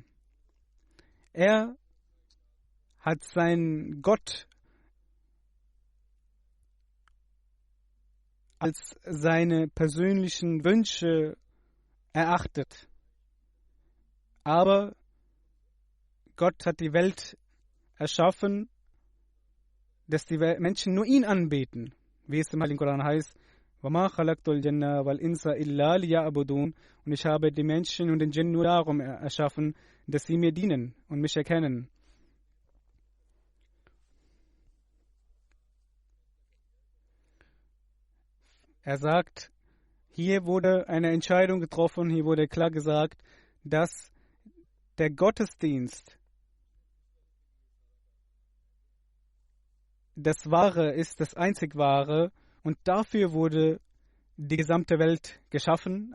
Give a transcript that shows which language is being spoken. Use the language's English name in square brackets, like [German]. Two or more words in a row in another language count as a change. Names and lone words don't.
[German] Er hat seinen Gott als seine persönlichen Wünsche erachtet. Aber Gott hat die Welt erschaffen, dass die Menschen nur ihn anbeten. Wie es im Heiligen Koran heißt, [Arabic] وَمَا خَلَقْتُ الْجَنَّ وَالْإِنسَ إِلَّا لِيَعْبُدُونَ. [German] Und ich habe die Menschen und den Djinn nur darum erschaffen, dass sie mir dienen und mich erkennen. Er sagt, hier wurde eine Entscheidung getroffen, hier wurde klar gesagt, dass der Gottesdienst das Wahre ist, das einzig Wahre, und dafür wurde die gesamte Welt geschaffen.